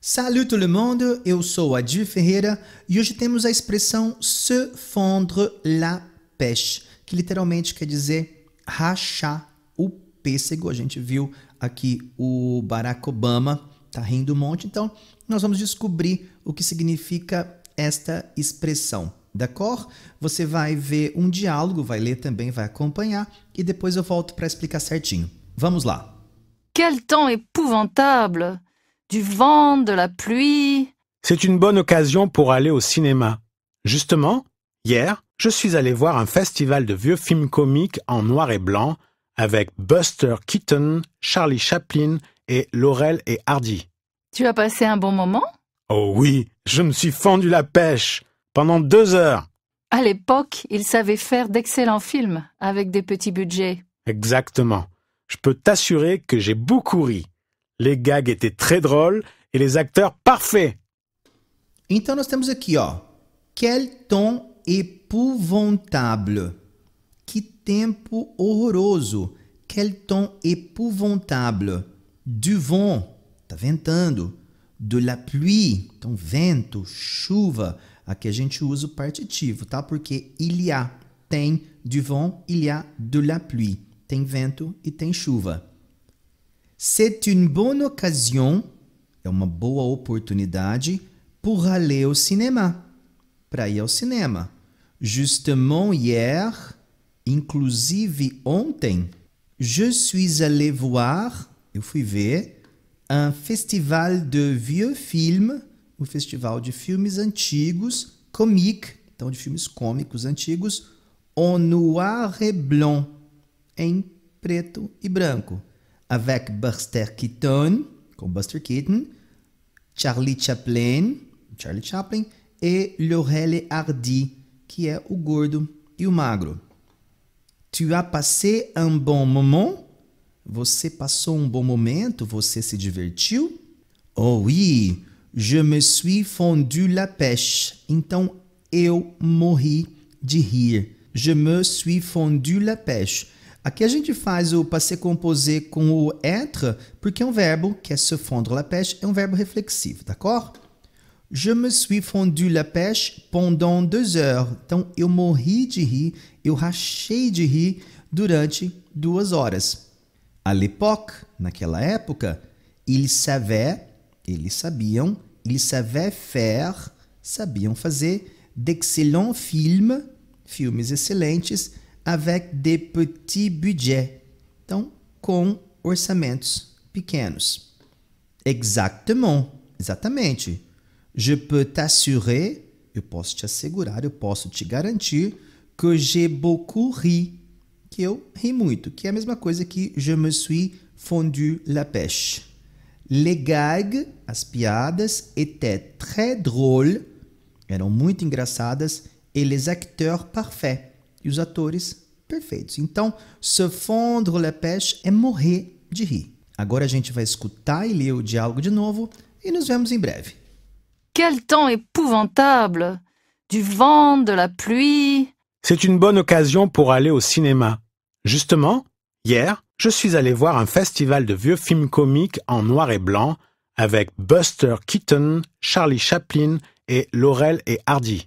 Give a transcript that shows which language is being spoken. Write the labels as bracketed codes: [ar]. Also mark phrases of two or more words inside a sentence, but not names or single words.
[fr] Salut tout le monde, [pt] eu sou Adir Ferreira e hoje temos a expressão [fr] se fondre la pêche, [pt] que literalmente quer dizer rachar o pêssego. A gente viu aqui o Barack Obama, tá rindo um monte, então nós vamos descobrir o que significa esta expressão. [fr] D'accord? [pt] Você vai ver um diálogo, vai ler também, vai acompanhar e depois eu volto para explicar certinho. Vamos lá. [fr] Quel temps épouvantable! Du vent, de la pluie. C'est une bonne occasion pour aller au cinéma. Justement, hier, je suis allé voir un festival de vieux films comiques en noir et blanc avec Buster Keaton, Charlie Chaplin et Laurel et Hardy. Tu as passé un bon moment? Oh oui, je me suis fendu la pêche pendant 2 heures. À l'époque, ils savaient faire d'excellents films avec des petits budgets. Exactement. Je peux t'assurer que j'ai beaucoup ri. Les gags étaient très drôles et les acteurs parfaits. [pt] Então nós temos aqui, ó, [fr] quel temps épouvantable. [pt] Que tempo horroroso. [fr] Quel temps épouvantable. Du vent, [pt] tá ventando. [fr] De la pluie, [pt] então vento, chuva. Aqui a gente usa o partitivo, tá? [fr] Porque il y a, tem du vent, il y a de la pluie. [pt] Tem vento e tem chuva. [fr] C'est une bonne occasion, [pt] é uma boa oportunidade, [fr] pour aller au cinéma, [pt] para ir ao cinema. [fr] Justement hier, [pt] inclusive ontem, [fr] je suis allé voir, [pt] eu fui ver, [fr] un festival de vieux films, [pt] um festival de filmes antigos, comique, então de filmes cômicos antigos, [fr] en noir et blanc, [pt] em preto e branco. Avec Buster Keaton, com Buster Keaton, Charlie Chaplin e Laurel et Hardy, que é o gordo e o magro. [fr] Tu as passé un bon moment? [pt] Você passou um bom momento? Você se divertiu? [fr] Oh oui, je me suis fendu la pêche. [pt] Então eu morri de rir. [fr] Je me suis fendu la pêche. [pt] Aqui a gente faz o [fr] passé composé [pt] com o être, porque é um verbo que é [fr] se fondre la pêche, [pt] é um verbo reflexivo, [fr] d'accord? Je me suis fendu la pêche pendant 2 heures. [pt] Então, eu morri de rir, eu rachei de rir durante 2 horas. [fr] À l'époque, [pt] naquela época, [fr] ils sabiam faire, [pt] sabiam fazer [fr] d'excellents films, [pt] filmes excelentes, [fr] avec des petits budgets. [pt] Então, com orçamentos pequenos. [fr] Exactement. Exatamente. Je peux t'assurer, [pt] eu posso te assegurar, eu posso te garantir que [fr] j'ai beaucoup ri, [pt] que eu ri muito, que é a mesma coisa que [fr] je me suis fendu la pêche. Les gags, [pt] as piadas, [fr] étaient très drôles, [pt] eram muito engraçadas, [fr] et les acteurs parfaits. [pt] E os atores perfeitos. Então, [fr] se fondre la pêche [pt] é morrer de rir. Agora a gente vai escutar e ler o diálogo de novo e nos vemos em breve. [fr] Quel temps épouvantable! Du vent, de la pluie. C'est une bonne occasion pour aller au cinéma. Justement, hier, je suis allé voir un festival de vieux films comiques en noir et blanc avec Buster Keaton, Charlie Chaplin et Laurel et Hardy.